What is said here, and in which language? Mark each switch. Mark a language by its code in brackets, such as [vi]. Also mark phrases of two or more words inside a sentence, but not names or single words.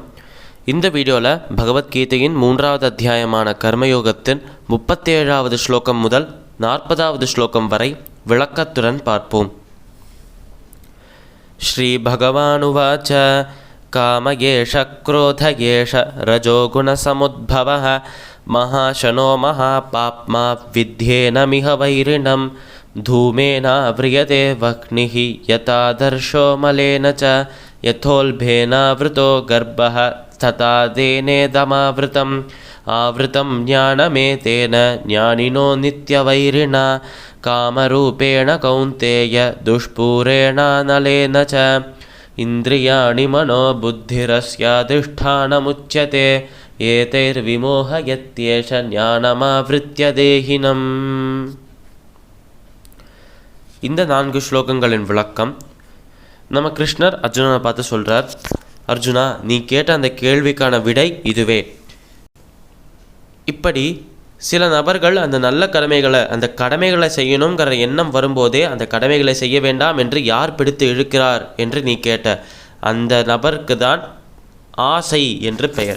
[ta] இந்த வீடியோவில் பகவத்கீதையின் 3வது அத்தியாயமான கர்மயோகத்தின் 37வது ஸ்லோகம் முதல் 40வது ஸ்லோகம் வரை விளக்கத்துடன் பார்ப்போம். [sa] श्री भगवानुवाच कामयेष क्रोधयेष रजोगुणसमुद्भवः महाशनो महापाप्मा विद्ध्येनमिह வைரிணம் धूमेनाव्रियते वह्निः यथादर्शो मलेन च यथोल्बेनावृतो गर्भः तथा तेनेदमावृतम् आवृतं ज्ञानमेतेन ज्ञानिनो नित्यवैरिणा कामरूपेण कौन्तेय दुष्पूरेणानलेन च इन्द्रियाणि मनो बुद्धिरस्याधिष्ठानमुच्यते एतैर्विमोहयत्येष ज्ञानमावृत्य देहिनम्. [ta] இந்த 4 ஸ்லோகங்களின் விளக்கம் நம்ம கிருஷ்ணர் அர்ஜுனனை பார்த்து சொல்கிறார், அர்ஜுனா, நீ கேட்ட அந்த கேள்விக்கான விடை இதுவே. இப்படி சில நபர்கள் அந்த நல்ல கடமைகளை செய்யணுங்கிற எண்ணம் வரும்போதே அந்த கடமைகளை செய்ய வேண்டாம் என்று யார் பிடித்து இழுக்கிறார் என்று நீ கேட்ட அந்த நபருக்கு தான் ஆசை என்று பெயர்.